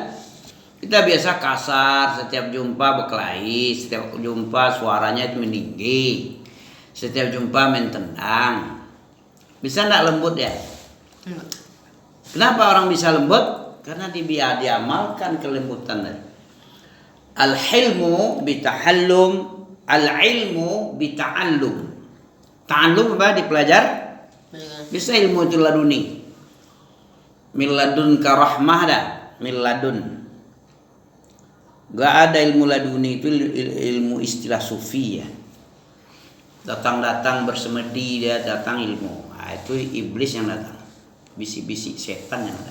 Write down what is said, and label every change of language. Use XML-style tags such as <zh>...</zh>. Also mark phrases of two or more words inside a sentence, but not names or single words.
<id>Kita biasa kasar, setiap jumpa berkelahi, setiap jumpa suaranya itu meninggi, setiap jumpa main tendang. Bisa enggak lembut ya? Kenapa orang bisa lembut? Karena diamalkan kelembutan tadi.</id> <ar>Al-hilmu bitahallum, al-ilmu bita'allum.</ar> <id>Ta'allum apa? Dipelajar. Bisa ilmu itu laduni.</id> <ar>Min ladun ka rahmah dah. Min ladun.</ar> <id>Gak ada ilmu laduni, itu ilmu istilah sufi ya. Datang-datang bersemedi dia datang ilmu. Nah, itu iblis yang datang. Bisik-bisik setan yang datang.</id>